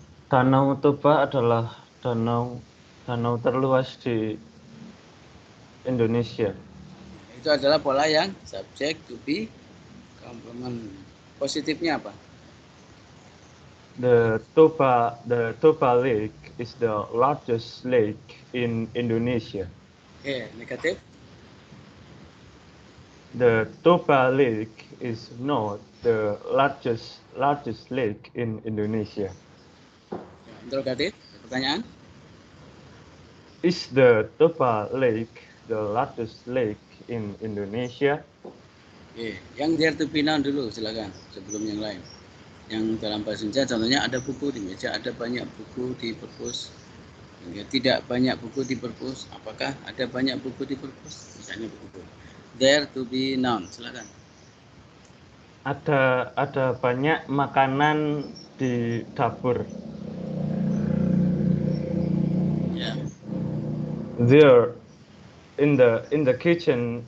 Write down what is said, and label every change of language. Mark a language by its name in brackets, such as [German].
[Indonesian] Danau Toba adalah danau terluas di Indonesia. Itu adalah pola yang subject to be complement. Positifnya apa? [English] The Toba Lake is the largest lake in Indonesia. [Indonesian] Negatif. [English] The Toba Lake is not the largest lake in Indonesia. [Indonesian] Interrogatif. Pertanyaan. [English] Is the Toba Lake the largest lake in Indonesia? [Indonesian] Yang there to be known dulu silakan sebelum yang lain. Yang dalam bahasa Indonesia contohnya ada buku di meja, ada banyak buku di perpus. Tidak banyak buku di perpus. Apakah ada banyak buku di perpus? Misalnya begitu. [English] There to be known, silakan. [Indonesian] Ada banyak makanan di dapur. [English] Yeah. There in the kitchen